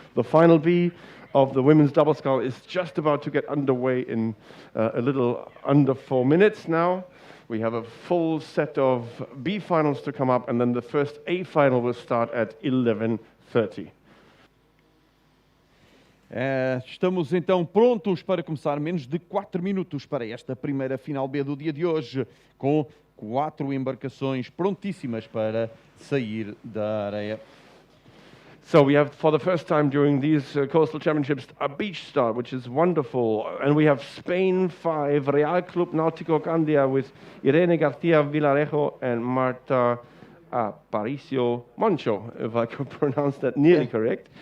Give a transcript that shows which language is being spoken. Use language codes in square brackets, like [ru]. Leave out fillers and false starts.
[en] The final B of the women's double scull is just about to get underway in a little under 4 minutes now. We have a full set of B finals to come up, and then the first A final will start at 11:30. [pt] Estamos então prontos para começar menos de 4 minutos para esta primeira final B do dia de hoje, com 4 embarcações prontíssimas para sair da areia. [en] So we have, for the first time during these coastal championships, a beach start, which is wonderful. And we have Spain 5, Real Club Náutico Candia with Irene García Villarejo and Marta Aparicio Moncho, if I could pronounce that nearly correct.